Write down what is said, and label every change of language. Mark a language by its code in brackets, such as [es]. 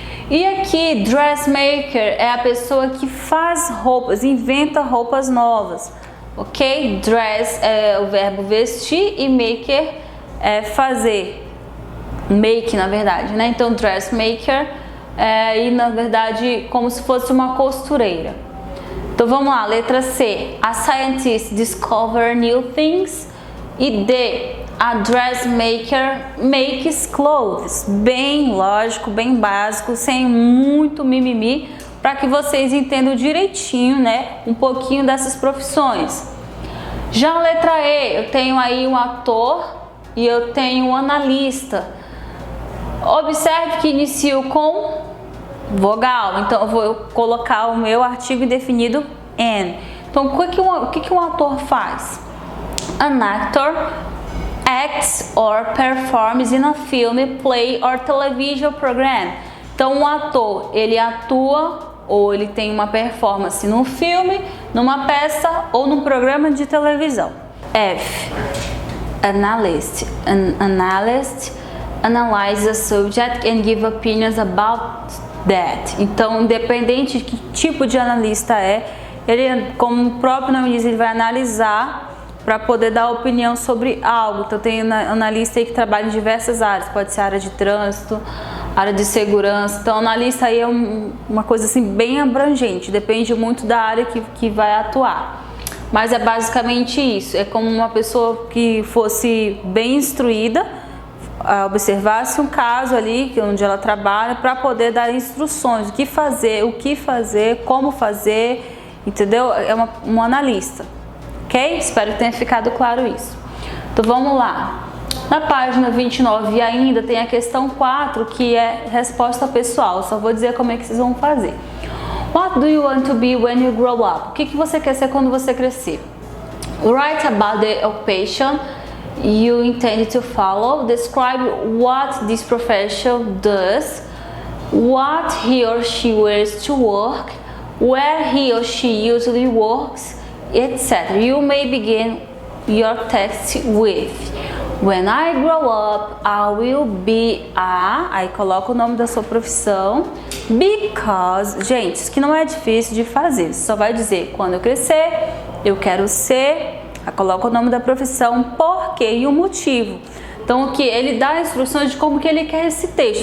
[pt] E aqui, dressmaker é a pessoa que faz roupas, inventa roupas novas. Ok? Dress é o verbo vestir e maker é fazer. Make, na verdade, né? Então, dressmaker é, e na verdade, como se fosse uma costureira. Então, vamos lá. Letra C. [en] A scientist discover new things. E D. A dressmaker makes clothes. [pt] Bem lógico, bem básico, sem muito mimimi, para que vocês entendam direitinho, né, um pouquinho dessas profissões. Já a letra E, eu tenho aí um ator e eu tenho um analista. Observe que inicio com vogal, então eu vou colocar o meu artigo indefinido N. Então, o que um ator faz? [en] An actor acts or performs in a film, play or television program. [pt] Então, um ator, ele atua ou ele tem uma performance num filme, numa peça ou num programa de televisão. [en] F. Analyst. An analyst analyze a subject and give opinions about that. [pt] Então, independente de que tipo de analista ele, como o próprio nome diz, ele vai analisar para poder dar opinião sobre algo. Então, tem analista aí que trabalha em diversas áreas, pode ser área de trânsito, área de segurança. Então, analista aí é uma coisa assim bem abrangente, depende muito da área que vai atuar. Mas é basicamente isso, é como uma pessoa que fosse bem instruída, observasse um caso ali onde ela trabalha para poder dar instruções, o que fazer, como fazer, entendeu? É um analista. Ok? Espero que tenha ficado claro isso. Então vamos lá. Na página 29 ainda tem a questão 4, que é resposta pessoal. Só vou dizer como é que vocês vão fazer. [en] What do you want to be when you grow up? [pt] O que você quer ser quando você crescer? [en] Write about the occupation you intend to follow. Describe what this profession does, what he or she wears to work, where he or she usually works, etc. You may begin your text with when I grow up, I will be a... [pt] Aí coloca o nome da sua profissão. Because... Gente, isso que não é difícil de fazer. Você só vai dizer quando eu crescer, eu quero ser... Aí coloca o nome da profissão, porquê e o motivo. Então, o que ele dá instruções de como que ele quer esse texto.